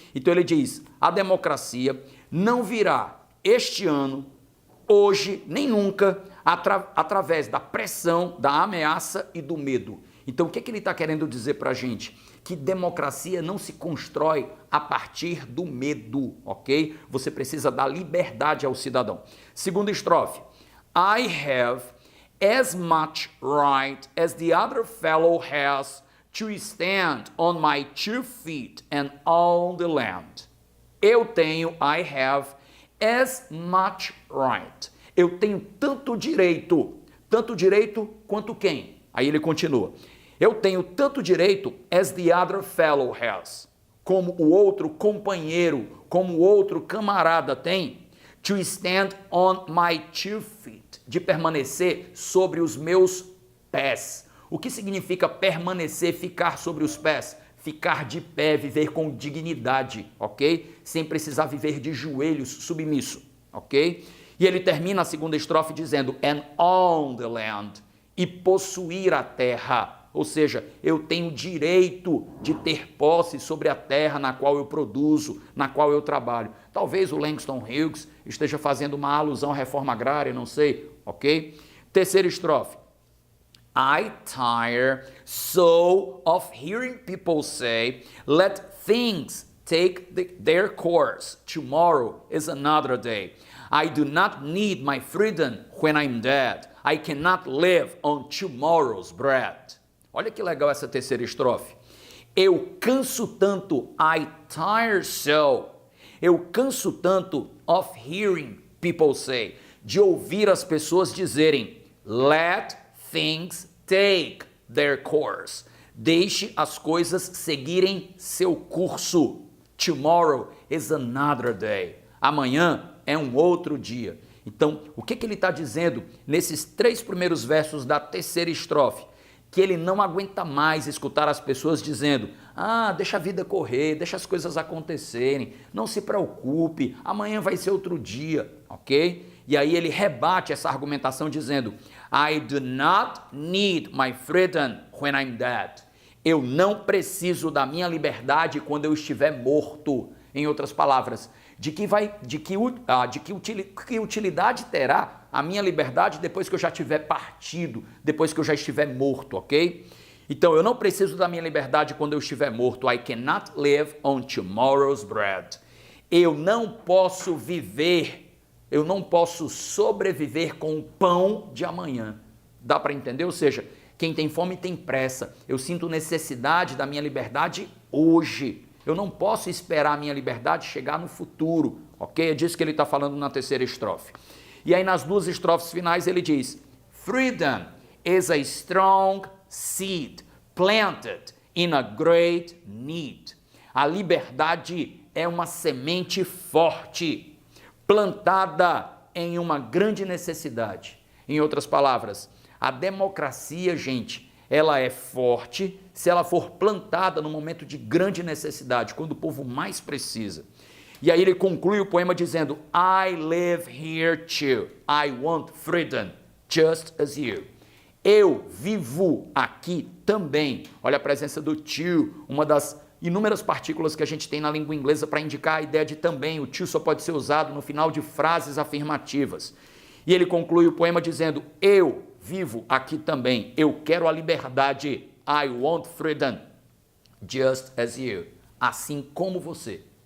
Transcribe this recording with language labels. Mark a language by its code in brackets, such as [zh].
[pt] Então ele diz, a democracia não virá este ano, hoje, nem nunca, através da pressão, da ameaça e do medo. Então o que ele está querendo dizer para a gente? Que democracia não se constrói a partir do medo, ok? Você precisa dar liberdade ao cidadão. Segunda estrofe. [en] I have as much right as the other fellow has to stand on my 2 feet and on the land. Eu tenho, I have, as much right. [pt] Eu tenho tanto direito quanto quem? Aí ele continua. Eu tenho tanto direito as the other fellow has, como o outro companheiro, como o outro camarada tem, to stand on my 2 feet, de permanecer sobre os meus pés. O que significa permanecer, ficar sobre os pés? Ficar de pé, viver com dignidade, ok? Sem precisar viver de joelhos, submisso, ok? E ele termina a segunda estrofe dizendo, and on the land, e possuir a terra. Ou seja, eu tenho direito de ter posse sobre a terra na qual eu produzo, na qual eu trabalho. Talvez o Langston Hughes esteja fazendo uma alusão à reforma agrária, não sei, ok? Terceira estrofe. [en] I tire so of hearing people say, let things take their course. Tomorrow is another day. I do not need my freedom when I'm dead. I cannot live on tomorrow's bread. [pt] Olha que legal essa terceira estrofe. Eu canso tanto, I tire so. [en] Eu canso tanto of hearing people say, de ouvir as pessoas dizerem, let things take their course. [pt] Deixe as coisas seguirem seu curso. [en] Tomorrow is another day. [pt] Amanhã é um outro dia. Então, o que ele está dizendo nesses 3 primeiros versos da terceira estrofe? Que ele não aguenta mais escutar as pessoas dizendo, deixa a vida correr, deixa as coisas acontecerem, não se preocupe, amanhã vai ser outro dia, ok? [en] E aí ele rebate essa argumentação dizendo, I do not need my freedom when I'm dead. [pt] Eu não preciso da minha liberdade quando eu estiver morto. Em outras palavras, que utilidade terá a minha liberdade depois que eu já tiver partido, depois que eu já estiver morto, ok? Então, eu não preciso da minha liberdade quando eu estiver morto. [en] I cannot live on tomorrow's bread. [pt] Eu não posso viver, eu não posso sobreviver com o pão de amanhã. Dá para entender? Ou seja, quem tem fome tem pressa. Eu sinto necessidade da minha liberdade hoje. Eu não posso esperar a minha liberdade chegar no futuro, ok? É disso que ele está falando na terceira estrofe. [en] E aí nas 2 estrofes finais ele diz, freedom is a strong seed planted in a great need. [pt] A liberdade é uma semente forte, plantada em uma grande necessidade. Em outras palavras, a democracia, gente, ela é forte se ela for plantada no momento de grande necessidade, quando o povo mais precisa. [en] E aí ele conclui o poema dizendo, I live here too, I want freedom, just as you. [pt] Eu vivo aqui também. Olha a presença do to, uma das inúmeras partículas que a gente tem na língua inglesa para indicar a ideia de também. O to só pode ser usado no final de frases afirmativas. E ele conclui o poema dizendo, eu vivo aqui também, eu quero a liberdade, I want freedom, just as you, assim como você.